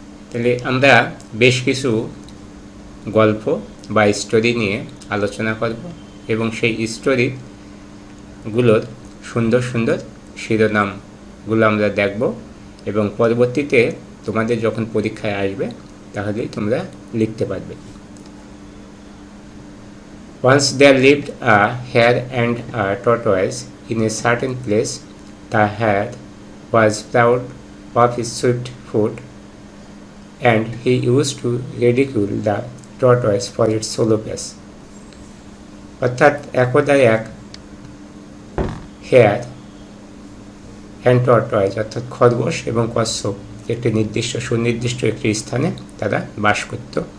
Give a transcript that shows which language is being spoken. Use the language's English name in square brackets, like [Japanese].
[Bangla] তাহলে আমরা বেশ কিছু গল্প বা স্টোরি নিয়ে আলোচনা করব এবং সেই স্টোরিগুলোর সুন্দর সুন্দর শিরোনামগুলো আমরা দেখব এবং পরবর্তীতে তোমাদের যখন পরীক্ষায় আসবে তাহলেই তোমরা লিখতে পারবে। [English] Once there lived a hare and a tortoise in a certain place. The hare was proud of his swift foot, and he used to ridicule the tortoise for its slow pace. [Bangla] অর্থাৎ একদা এক [English] hare and tortoise [Bangla] অর্থাৎ খরগোশ এবং কচ্ছপ একটি সুনির্দিষ্ট একটি স্থানে তারা বাস করত।